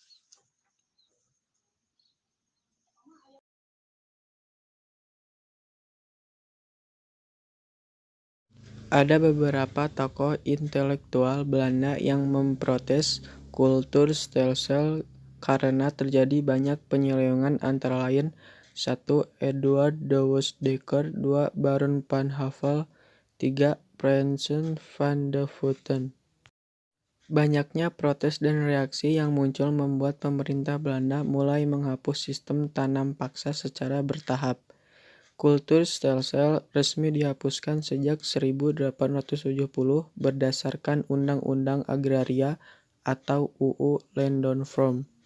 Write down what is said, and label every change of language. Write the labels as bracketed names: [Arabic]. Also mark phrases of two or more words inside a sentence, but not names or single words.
[Indonesian] Ada beberapa tokoh intelektual Belanda yang memprotes [Dutch] kultur stelsel [Indonesian] karena terjadi banyak penyelewengan, antara lain 1. Eduard de Woestdekker, 2. Baron van Havel, 3. Prinsen van de Putten. Banyaknya protes dan reaksi yang muncul membuat pemerintah Belanda mulai menghapus sistem tanam paksa secara bertahap. [Dutch] Kultur stelsel [Indonesian] resmi dihapuskan sejak 1870 berdasarkan Undang-Undang Agraria atau UU Landonvrome.